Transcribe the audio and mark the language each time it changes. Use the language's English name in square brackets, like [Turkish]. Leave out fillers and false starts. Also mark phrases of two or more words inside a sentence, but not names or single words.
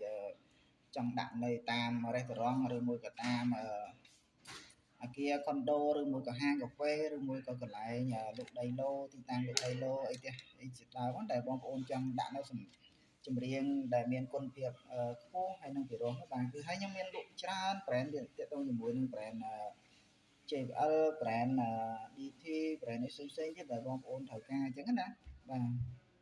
[Khmer] ចង់ដាក់នៅតាមរេស្តូរ៉ង់ឬមួយក៏តាមអាគារខុនដូឬមួយក៏ហាងកាហ្វេឬមួយក៏កន្លែងលក់ដីឡូទីតាំងលក់ដីឡូអីទេអីជាដើមតែបងប្អូនចង់ដាក់នៅចម្រៀងដែលមានគុណភាពខ្ពស់ហើយនឹងពិរោះបាទគឺហើយខ្ញុំមានលក់ច្រើន brand ទាក់ទងជាមួយនឹង brand JBL brand DT brand ផ្សេងៗទៀតដែលបងប្អូនត្រូវការអញ្ចឹងណាបាទ